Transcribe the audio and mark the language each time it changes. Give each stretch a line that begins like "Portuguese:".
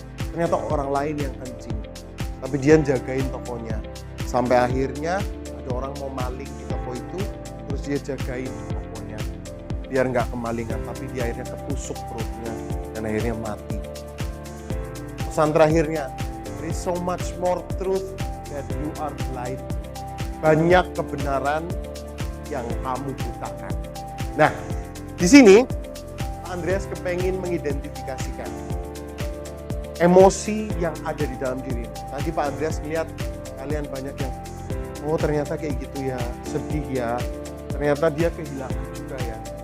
Indonesian: Ternyata orang lain yang kencing. Tapi dia jagain tokonya. Sampai akhirnya ada orang mau maling di toko itu, terus dia jagain tokonya. Biar nggak kemalingan, tapi dia akhirnya ketusuk perutnya dan akhirnya mati. Pesan terakhirnya,
English: there is so much more truth that you are blind.
Indonesian: Banyak kebenaran yang kamu butakan. Nah, di sini Andreas kepengin mengidentifikasikan emosi yang ada di dalam diri. Tadi Pak Andreas melihat kalian banyak yang, oh ternyata kayak gitu ya, sedih ya, ternyata dia kehilangan juga ya.